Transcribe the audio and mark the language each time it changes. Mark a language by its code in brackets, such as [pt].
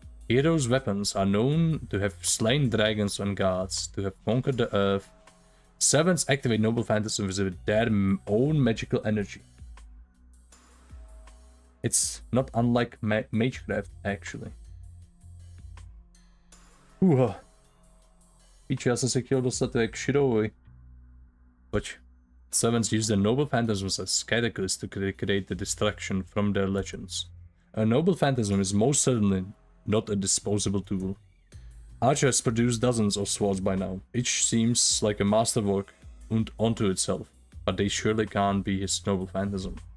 [en] Heroes' weapons are known to have slain dragons and gods, to have conquered the earth. Servants activate noble phantasms with their own magical energy. It's not unlike magecraft, actually. [cs] Píči, já jsem se chtěl dostat jak Shirovi. Pojď. [en] Servants use their noble phantasms as catalysts to create the destruction from their legends. A noble phantasm is most certainly not a disposable tool. Archer has produced dozens of swords by now. Each seems like a masterwork unto itself, but they surely can't be his noble phantasm.